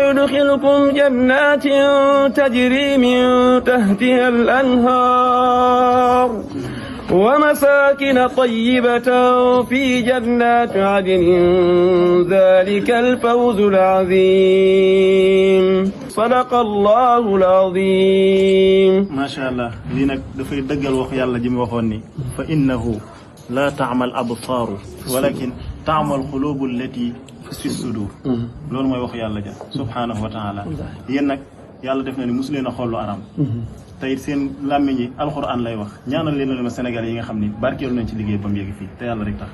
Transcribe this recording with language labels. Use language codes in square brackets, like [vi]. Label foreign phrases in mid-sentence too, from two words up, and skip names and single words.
[ar] ويدخلكم جنات تجري من تحتها الأنهار ومساكن طيبة في جنات عدن ذلك الفوز العظيم صدق الله العظيم ما شاء الله [wo] lii nag dafay dëggal wax yàlla ji mu waxoon ni [ar] فإنها لا تعمى الأبصار ولكن تعمى القلوب التي في الصدور [wo] loolu mooy wax yàlla ja [ar] سبحانه وتعالى [wo] yéen nag yàlla def na ni mosu leen a xool lu aram tey seen làmmiñ yi alxuraan lay wax ñaanal leen ma Sénégal yi nga xam ni barkeelu nañ ci liggéey ba mu yegg fii te yàlla rek tax